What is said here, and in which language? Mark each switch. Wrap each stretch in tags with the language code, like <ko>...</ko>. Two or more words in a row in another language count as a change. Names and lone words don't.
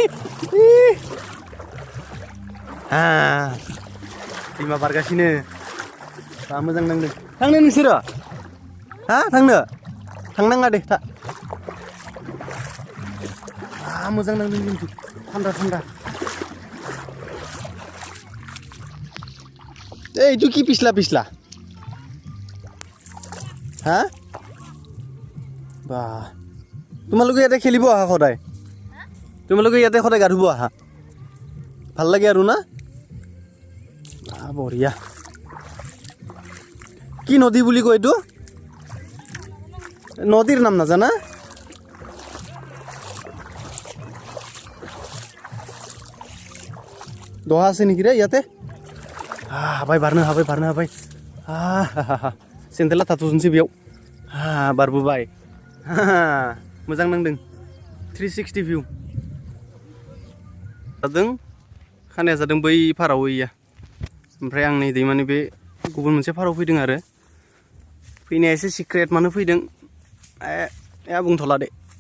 <brx>दैमा बारगासिनो दा मोजां नांदों थांनो नोंसोरो थांनाङा दे मोजां नांदों खिन्थु थान्दा</brx> <as>এইটো কি পিছলা বাহ তোমালোকে ইয়াতে খেলিব আহা সদায় তোমালোকে ইয়াতে সদায় গা ধুব আহা ভাল লাগে আৰু না বঢ়িয়া কি নদী বুলি কয় এইটো নদীৰ নাম নাজানা দহা আছে নেকি</as> <brx>रे ইয়াতে हाबाय बारनो हाबाय सेन्देला थाथ'सनोसै बेयाव बारबोबाय मोजां नांदों 360 भिउ जादों खानाया जादों बै फाराव इया ओमफ्राय आं नै दैमानि बे गुबुन मोनसे फाराव फैदों आरो फैनाया एसे सिक्रेट मानो फैदों बुंथ'ला दे</brx>